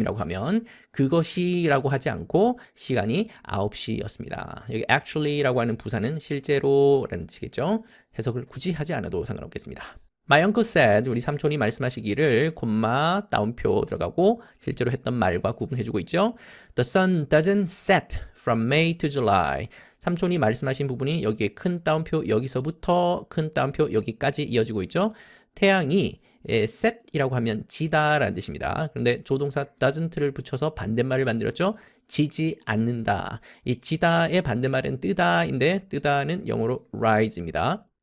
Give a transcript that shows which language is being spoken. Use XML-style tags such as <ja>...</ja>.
<ko>이라고 하면 그것이라고 하지 않고 시간이 9시였습니다. 여기 actually라고 하는 부사는 실제로라는 뜻이겠죠. 해석을 굳이 하지 않아도 상관없겠습니다.</ko> <en>My uncle said,</en> <ko>우리 삼촌이 말씀하시기를 콤마 따옴표 들어가고 실제로 했던 말과 구분해주고 있죠.</ko> <en>The sun doesn't set from May to July.</en> <ko>삼촌이 말씀하신 부분이 여기에 큰 따옴표 여기서부터 큰 따옴표 여기까지 이어지고 있죠. 태양이 set이라고 하면 지다라는 뜻입니다. 그런데 조동사 doesn't를 붙여서 반대말을 만들었죠. 지지 않는다. 이 지다의 반대말은 뜨다인데 뜨다는 영어로 rise입니다.</ko>